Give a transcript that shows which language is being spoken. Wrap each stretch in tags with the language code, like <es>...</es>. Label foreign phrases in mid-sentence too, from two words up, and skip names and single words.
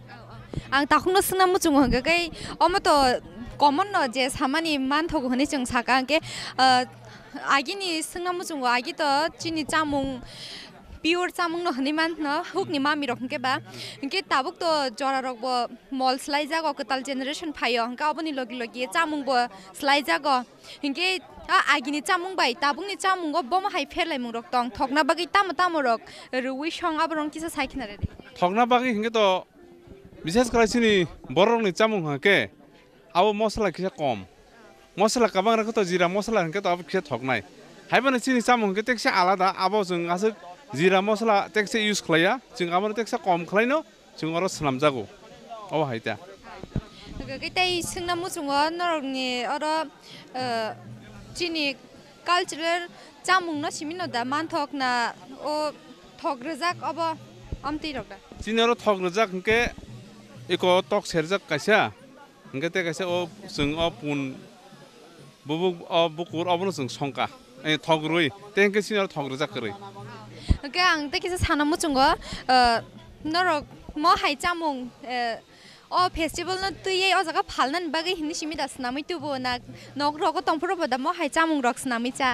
<trp>आं ताखुनो सोंना मुचुं हंगै अमतो कमन न जे सामानि मानथग हने जों साका के आगिनि सोंना मुचुं आगि त चिनि चामुं पियोर चामुं न हने मान न हुकनि मामि रखन के बा के ताबुक तो जरा रक ब मल स्लाइ जागो कताल जेनेरेशन फायो हंका अबनि लगी लगी चामुं ब स्लाइ जागो हिंके आगिनि चामुं बाय ताबुंनि चामुं ग बम हाय फेरलाय मुं रक तंग थगना बागै ताम ताम रक रुइ सं आबरं किसा साइखना रे थगना बागै हिंगे तो विशेष करे चिनि बररंनि चामुं हके आबो मसला किसा कम मसला काबां रक तो जिरा मसला हंके तो आबो किसा थगनाय हायबानो चिनि चामुं हंके टेक्से आलादा आबो जों आसो जिरा मसला टेक्से यूज खलाया जों आबो टेक्से कम खलायनो जों आरो सलाम जागो अ हायता गगैताय सोंना मुचुं नरगनि आरो चिनि कल्चरल चामुं न सिमिनो दा मानथक ना ओ थग्रजाक अब आमति रक दा चिनि आरो थग्रजाक हंके एको तक सेरजाक कायसा हंके ते कायसा ओ जों अ पुन बुबु अ बुकुर अबनो जों संका ए थग्रुइ तेंके चिनि आरो थग्रजाक करै के आं ते किसा साना मुचुं नरक म हाय चामुं अ फेस्टिवल न तुयै अ जागा फालनान बागै हिनि सिमि दास नामै तुबो ना नक रक तंफरो बदा म हाय चामुं रक नामै चा</trp>